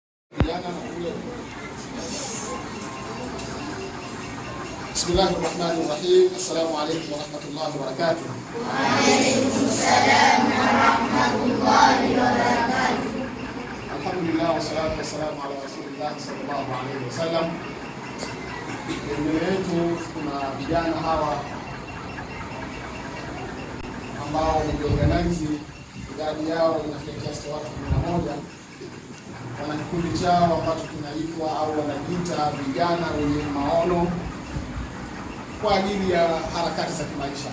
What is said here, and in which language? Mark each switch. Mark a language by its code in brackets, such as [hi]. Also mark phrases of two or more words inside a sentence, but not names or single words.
[ar] بسم الله الرحمن الرحيم. السلام عليكم ورحمة الله وبركاته. وعليكم السلام ورحمة الله وبركاته. الحمد لله والصلاة والسلام على رسول الله صلى الله عليه وسلم. [sw] Mbele yetu kuna vijana hawa ambao wamejiorganize, idadi yao inafikia kiasi cha watu 11. Wana kikundi chao ambacho kinaitwa au wanajiita vijana wenye maono kwa ajili ya harakati za kimaisha.